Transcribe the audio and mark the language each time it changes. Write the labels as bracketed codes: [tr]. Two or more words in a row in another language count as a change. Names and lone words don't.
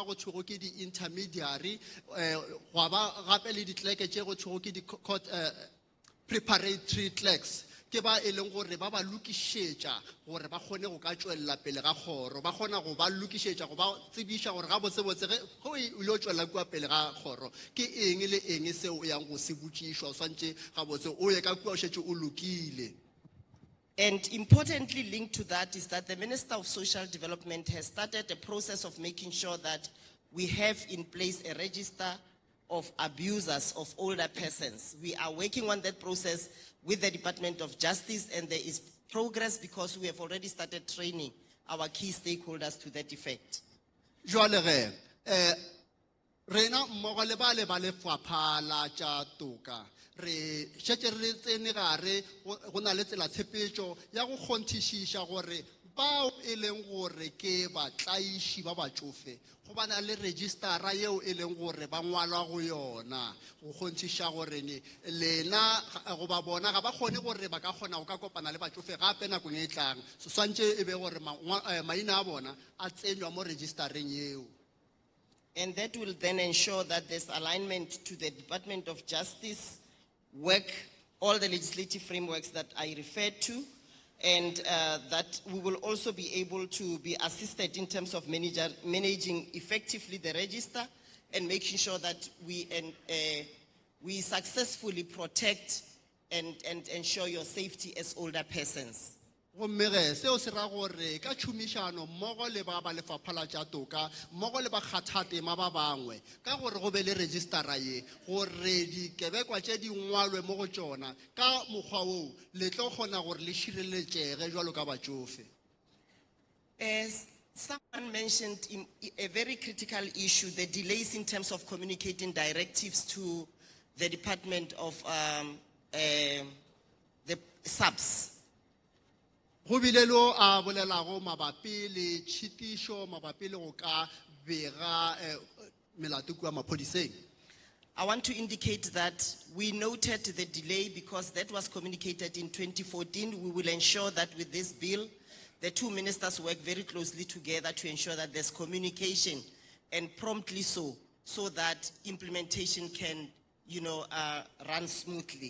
[nso] go thwego ke di-intermediary go ba gape le ditleke tše go thwego ke di- [en] court preparatory clerks [nso] ke ba e leng gore ba ba lokišetša gore ba kgone go ka tšwelela pele ga kgoro ba kgona go ba lokišetša go ba tsebiša gore ga botsebotse ge o ile o tšwelela kua pele ga kgoro ke eng le eng seo o yang go se botšišwa o swantše ga botse o ye ka kua o šetše o lokile. [en] And importantly linked to that is that the Minister of Social Development has started a process of making sure that we have in place a register of abusers of older persons. We are working on that process with the Department of Justice, and there is progress because we have already started training our key stakeholders to that effect. [nso] Jwale ge, rena mmogo le ba lefapha la tša toka re šetše re tsene gare go na le tsela tshepetšo ya go kgonthišiša gore bao e leng gore ke batlaiši ba batšofe go bana le registera yeo e leng gore ba ngwalwa go yona go kgonthiša gore lena go ba bona ga ba kgone gore ba ka kgona go ka kopana le batšofe gape nakong e tlang so swantše e be gore maina a bona a tsenywa mo registereng yeo. [en] And that will then ensure that there's alignment to the Department of Justice work, all the legislative frameworks that I referred to, and that we will also be able to be assisted in terms of managing effectively the register and making sure that we successfully protect and ensure your safety as older persons. [nso] gomme ge seo se ra gore ka tšhomišano mmogo le ba lefapha la tša toka mmogo le bakgathatema ba bangwe ka gore go be le registera ye gore dikebekwa tše di ngwalwe mo go tšona ka mokgwa woo le tlo kgona gore le šireletšege jwalo ka batšofe. [en] As someone mentioned, a very critical issue, the delays in terms of communicating directives to the Department of the subs. [nso] Go bile lo a bolelago mabapi le tshitišo mabapi le go ka bega melato kua maphodiseng. [en] I want to indicate that we noted the delay because that was communicated in 2014. We will ensure that with this bill, the two ministers work very closely together to ensure that there's communication and promptly so that implementation can, run smoothly.